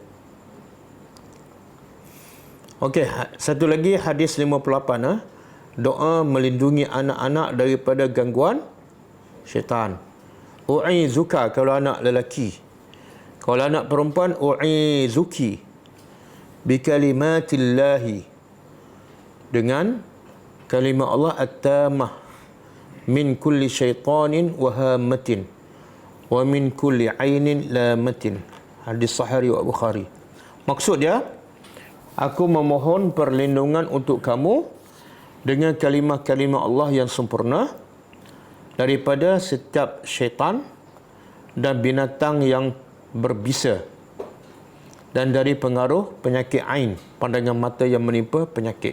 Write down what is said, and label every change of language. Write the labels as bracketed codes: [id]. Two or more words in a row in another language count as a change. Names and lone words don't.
[ms] Okey, satu lagi hadis 58. doa melindungi anak-anak daripada gangguan syaitan. U'izuka kalau anak lelaki. Kalau anak perempuan, [ar] أعيذك بكلمات الله, [ms] dengan kalimah Allah [ar] التامة من كل شيطان وهامة ومن كل عين لامة. [ms] Hadis Sahih wa Bukhari. Maksud dia, aku memohon perlindungan untuk kamu dengan kalimah-kalimah Allah yang sempurna daripada setiap syaitan dan binatang yang berbisa, dan dari pengaruh penyakit ain, pandangan mata yang menimpa penyakit.